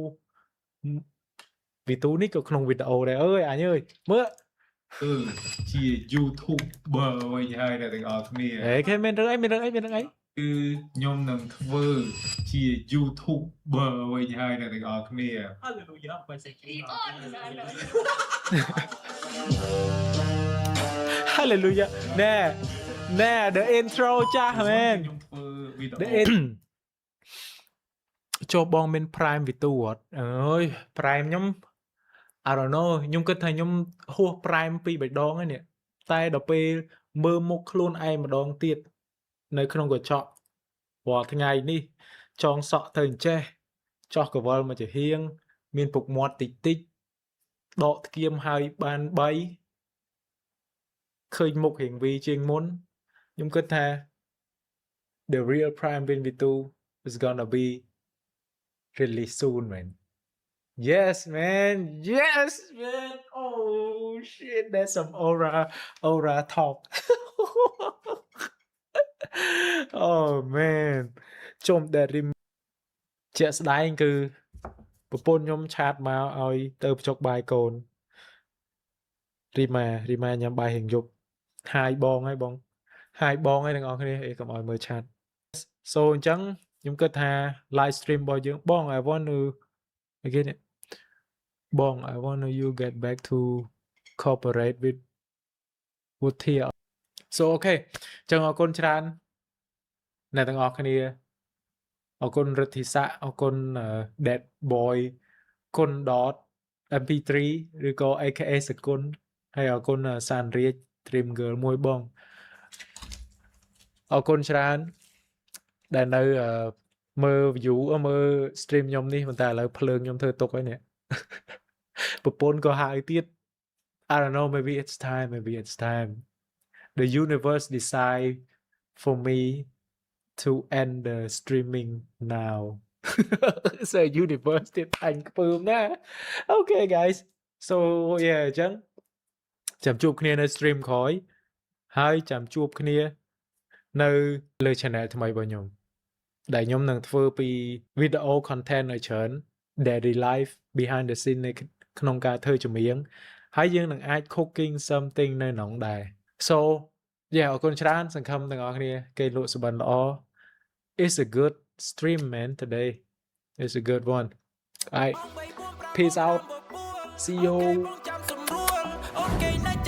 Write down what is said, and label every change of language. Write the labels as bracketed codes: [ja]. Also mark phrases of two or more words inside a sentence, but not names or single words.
[km] វីទូនេះក៏ក្នុងវីដេអូដែរអើយអញអើយមើលជា YouTuber វិញហើយអ្នកទាំងអស់គ្នាហេគេមានរឿងអីគឺខ្ញុំនឹងធ្វើជា YouTuber វិញហើយអ្នកទាំងអស់គ្នា Hallelujah បើសិនជា Hallelujah ណែ [en] the intro [km] ចាស់ man ខ្ញុំធ្វើវីដេអូចូលបងមាន Prime វីទូអ ត់អើយ Prime ខ្ញុំ [en] I don't know [km] ខ្ញុំគិតថាខ្ញុំហួស Prime 2 3ដងហើយនេះតែដល់ពេលមើលមុខខ្លួនឯងម្ដងទៀតនៅក្នុងកញ្ចក់រាល់ថ្ងៃនេះចងសក់ទៅអញ្ចេះចោះកវលមកជាហៀងមានពុកមាត់តិចដកធ្គាមហើយបាន3 ឃើញមុខរៀងវីជាងមុនខ្ញុំគិតថា [en] the real Prime Win V2 is gonna be really soon man Yes man oh shit that's some aura talk [km] oh man ជុំដែលរីមជាក់ស្ដែងគឺប្រពន្ធខ្ញុំឆាតមកឲ្យទៅបញ្ចុកបាយកូនរីម៉ាញ៉ាំបាយរៀងយប់ ហាយបងហើយបងហើយទាំងអស់គ្នាអីកុំឲ្យមើលឆាត so អញ្ចឹងខ្ញុំគិតថា [en] live stream [km] របស់យើងបង [en] I want to again [km] បង [en] I want you get back to cooperate with Woody so okay [km] ចឹងអរគុណច្រើនអ្នកទាំងអស់គ្នាអរគុណរិទ្ធីស័កអរគុណ Dead Boy គុណ Dot MP3 ឬក៏ AKA សគុណហើយអរគុណសានរាជ Dream Girl មួយបង អរគុណច្រើនដែលនៅមើល view មើល stream ខ្ញុំនេះប៉ុន្តែឥឡូវភ្លើងខ្ញុំធ្វើទុកហើយនេះប្រពន្ធក៏ហៅទៀត [en] I don't know maybe it's time the universe decide for me to end the streaming now so universe [km] ទៀតអញខ្ពើមណា [en] okay guys so yeah អញ្ចឹង [km] ចាំជួបគ្នានៅ stream ក្រោយហើយចាំជួបគ្នានៅលើ channel ថ្មីរបស់ខ្ញុំដែលខ្ញុំ នឹងធ្វើពី [en] video content [km] ឲ្យច្រើន [en] daily life behind the scene [km] នៅក្នុងការធ្វើចម្រៀងហើយយើងនឹងអាច [en] cooking something [km] នៅក្នុងដែរ [en] so yeah [km] អរគុណច្រើនសង្ឃឹមទាំងអស់គ្នាគេលក់សុបិនល្អ [en] it's a good stream man today it's a good one alright peace out see you